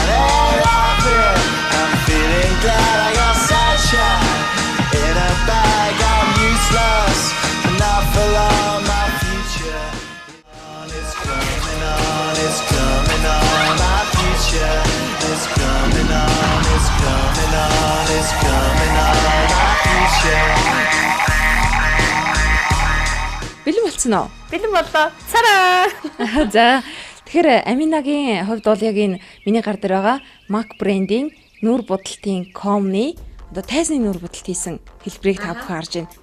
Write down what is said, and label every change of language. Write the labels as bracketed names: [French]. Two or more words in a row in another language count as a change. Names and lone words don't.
[English] Hey, happy. I'm feeling glad. I got sunshine in a bag. I'm useless, not for long. My future is coming on. It's coming on. My future is coming on. It's coming on. It's coming on. My future. [Mongolian] Бэлэн болцсон уу? Бэлэн боллоо. Цараа. За тэгэхээр Аминагийн хувьд бол яг энэ миний гар дээр байгаа Mac брендийн нүүр будалтын комны одоо тайзны нүүр будалт хийсэн хэлбэрийг та бүхэн харж байна.